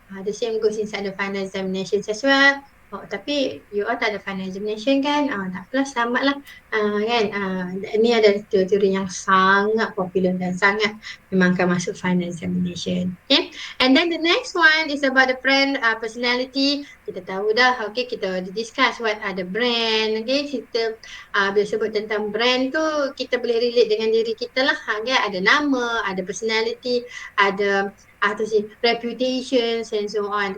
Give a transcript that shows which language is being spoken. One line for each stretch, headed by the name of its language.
English: The same goes inside the final examinations as well.
Malay: Tapi
English: you all
Malay: tak ada final examination kan? Tak apalah, selamat lah. Kan? Ini ada teori yang sangat popular dan sangat memang akan masuk final examination. Okay?
English: And then the next one is about the brand personality.
Malay: Kita tahu dah,
English: okay, kita discuss what are the brand.
Malay: Okay, kita bila sebut tentang brand tu, kita boleh relate dengan diri kita lah. Okay? Ada nama, ada personality, ada
English: reputations and so on.